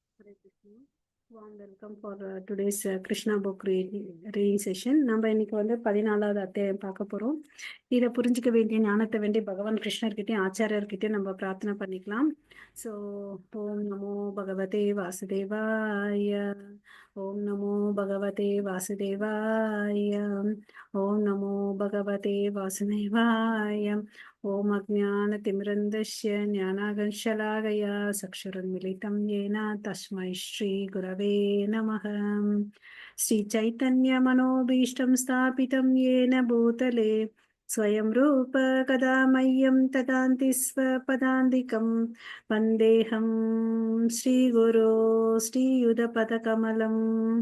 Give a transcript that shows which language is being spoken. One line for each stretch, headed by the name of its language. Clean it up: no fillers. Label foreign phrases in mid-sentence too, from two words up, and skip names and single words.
English: Hare Krishna. Warm welcome for today's Krishna book reading session.
Tamil: நம்ம இன்னைக்கு வந்து 14வது அத்தியாயம் பார்க்க போறோம். இதை புரிஞ்சுக்க வேண்டிய ஞானத்தை வேண்டி பகவான் கிருஷ்ணர்கிட்டயும் ஆச்சாரியர்கிட்டயும் நம்ம பிரார்த்தனை பண்ணிக்கலாம்.
Sanskrit: ஸோ ॐ नमो भगवते वासुदेवाय. ॐ नमो भगवते वासुदेवाय. ॐ नमो भगवते वासुदेवाय. ॐ अज्ञानतिमिरान्धस्य ज्ञानाकर्षलाकया चक्षुरुन्मीलितम् येन तस्मै श्रीगुरवे नमः. श्रीचैतन्यमनोभीष्टं स्थापितं येन भूतले स्वयं रूप कदा मह्यं ददाति स्वपदान्तिकं वन्देऽहं श्रीगुरो श्रीयुतपदकमलम्.